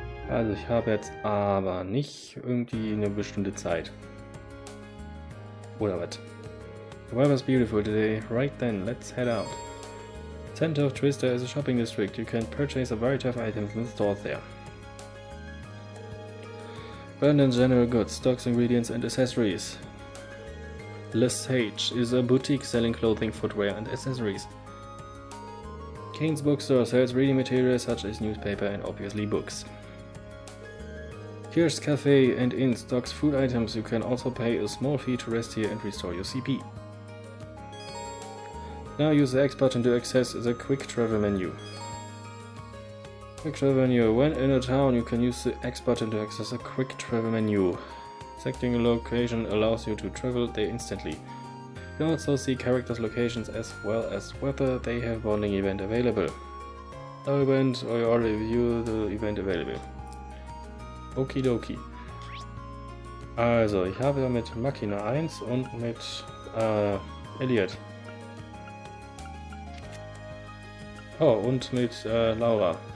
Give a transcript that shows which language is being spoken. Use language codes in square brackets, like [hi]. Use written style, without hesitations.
[de] Also ich habe jetzt aber nicht irgendwie eine bestimmte Zeit. Oder was? [en] The weather's beautiful today. Right then, let's head out. Center of Twister is a shopping district. You can purchase a variety of items in the stores there. Abundant general goods, stocks, ingredients and accessories. Lesage is a boutique selling clothing, footwear and accessories. Kane's bookstore sells reading materials such as newspaper and obviously books. Kirsch's Cafe and Inn stocks food items. You can also pay a small fee to rest here and restore your CP. Now use the X button to access the quick travel menu. Quick travel menu. When in a town, you can use the X button to access a quick travel menu. Selecting a location allows you to travel there instantly. You can also see characters' locations as well as whether they have bonding event available. No event, or you already view the event available. Okidoki. [de] Also, ich habe ja mit Machina 1 und mit Elliot. Oh, und mit Laura.